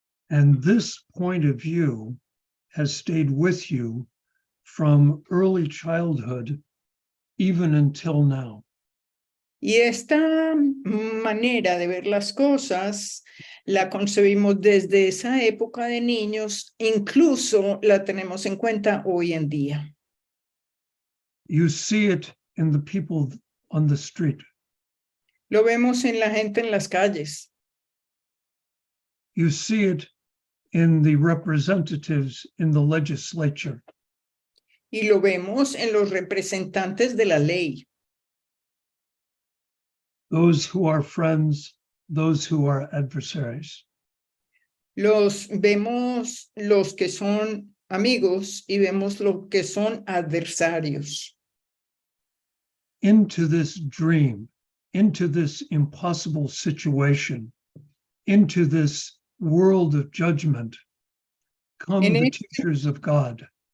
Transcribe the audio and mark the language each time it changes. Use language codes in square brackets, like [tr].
[en] And this point of view has stayed with you from early childhood, even until now. [es] Y esta manera de ver las cosas la concebimos desde esa época de niños, incluso la tenemos en cuenta hoy en día. [en] You see it in the people on the street. [es] Lo vemos en la gente en las calles. [en] You see it in the representatives in the legislature. [es] Y lo vemos en los representantes de la ley. [en] Those who are friends, those who are adversaries. [es] Los vemos los que son amigos y vemos los que son adversarios. [en] Into this dream, into this impossible situation, into this world of judgment, come the teachers of God.